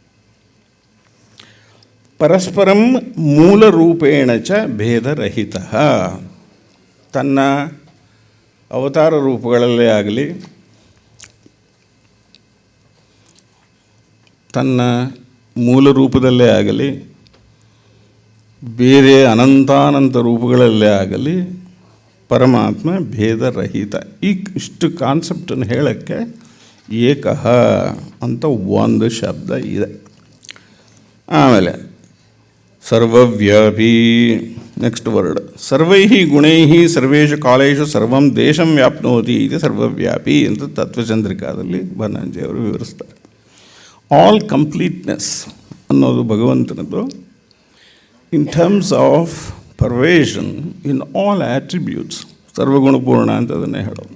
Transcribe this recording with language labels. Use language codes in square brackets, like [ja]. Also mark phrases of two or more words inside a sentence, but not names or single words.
[sa] ಪರಸ್ಪರಂ ಮೂಲರೂಪೇಣ ಚ [kn] ಭೇದರಹಿತ, ತನ್ನ ಅವತಾರ ರೂಪಗಳಲ್ಲೇ ಆಗಲಿ, ತನ್ನ ಮೂಲ ರೂಪದಲ್ಲೇ ಆಗಲಿ, ಬೇರೆ ಅನಂತಾನಂತ ರೂಪಗಳಲ್ಲೇ ಆಗಲಿ ಪರಮಾತ್ಮ ಭೇದರಹಿತ. ಇಷ್ಟು ಕಾನ್ಸೆಪ್ಟನ್ನು ಹೇಳೋಕ್ಕೆ ಏಕಃ ಅಂತ ಒಂದು ಶಬ್ದ ಇದೆ. ಆಮೇಲೆ ಸರ್ವವ್ಯಾಪಿ, [en] next word [sa] ಸರ್ವೈ ಗುಣೈ ಸರ್ವೇಷು ಕಾಲೇಶು ಸರ್ವಂ ದೇಶಂ ವ್ಯಾಪ್ನೋತಿ [kn] ಇದು ಸರ್ವವ್ಯಾಪಿ ಅಂತ ತತ್ವಚಂದ್ರಿಕಾದಲ್ಲಿ ಬನ್ನಂಜಿಯವರು ವಿವರಿಸ್ತಾರೆ. [en] all completeness [kn] ಅನ್ನೋದು ಭಗವಂತನದು [en] in terms of pervasion in all attributes. [kn] ಸರ್ವಗುಣಪೂರ್ಣ ಅಂತ ಅದನ್ನೇ ಹೇಳೋದು.